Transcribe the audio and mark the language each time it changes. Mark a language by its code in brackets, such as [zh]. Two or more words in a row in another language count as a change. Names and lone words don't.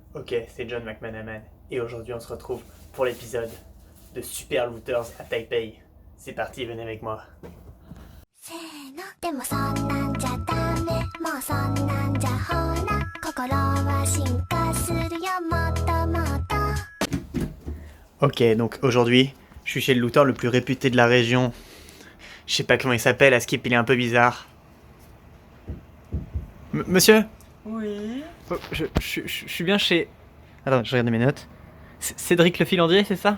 [fr] Ok, c'est John McManaman et aujourd'hui on se retrouve pour l'épisode de Super Looters à Taipei. C'est parti, venez avec moi. [ja] せーのでもそんなんじゃダメもうそんなんじゃほら心は進化するよもっともっと [fr] Ok, donc aujourd'hui, je suis chez le looter le plus réputé de la région. Je sais pas comment il s'appelle, Askip, il est un peu bizarre. Monsieur Oui. Oh, je suis bien chez... Attends, je regarde mes notes. Cédric le filandier, c'est ça?